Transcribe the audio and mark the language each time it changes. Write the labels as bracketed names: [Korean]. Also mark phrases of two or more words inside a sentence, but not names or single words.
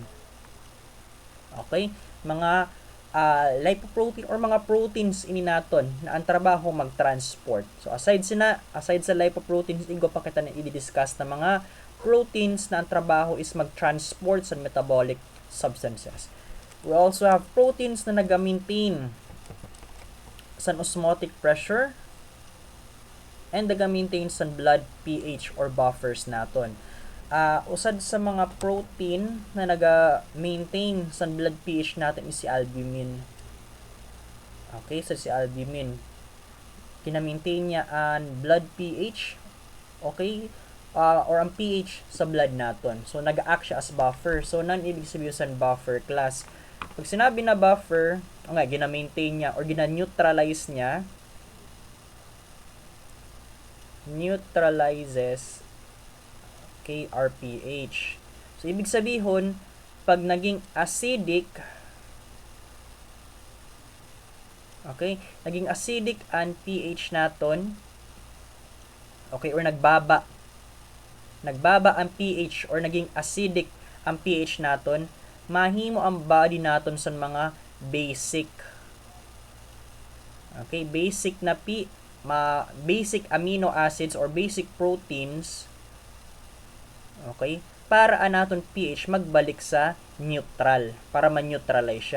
[English] Okay? Mga lipoprotein [Hiligaynon] or mga proteins ini naton na ang trabaho mag-transport. So aside sa lipoproteins, igo pa kita na i-discuss na mga proteins na ang trabaho is mag-transport sa [English] metabolic substances. We also have proteins [Hiligaynon] na nag-maintain sa [English] osmotic pressure [Hiligaynon] and nag-maintain sa [English] blood pH or [Hiligaynon] buffers naton. Usad sa mga protein na naga-maintain sa [English] blood pH [Hiligaynon] natin is si albumin. [English] Okay, so si albumin. [Hiligaynon] Kina-maintain niya ang [English] blood pH, [Hiligaynon] okay, or ang pH sa blood naton. So, nag-act siya [English] as buffer. So, [Hiligaynon] ibig sabihin sa [English] buffer class. [Hiligaynon] Pag sinabi na buffer, gina-maintain niya or gina-neutralize niya, [English] neutralizes KRPH. [Hiligaynon] So, ibig sabihin, pag naging acidic, okay, naging acidic ang pH naton, okay, [English] or nagbaba [Hiligaynon] ang pH or naging acidic ang pH naton, mahimo ang body naton sa mga basic. [English] Okay, basic amino acids or basic proteins, okay, [Hiligaynon] para naton pH magbalik sa [English] neutral, para ma-neutralize siya.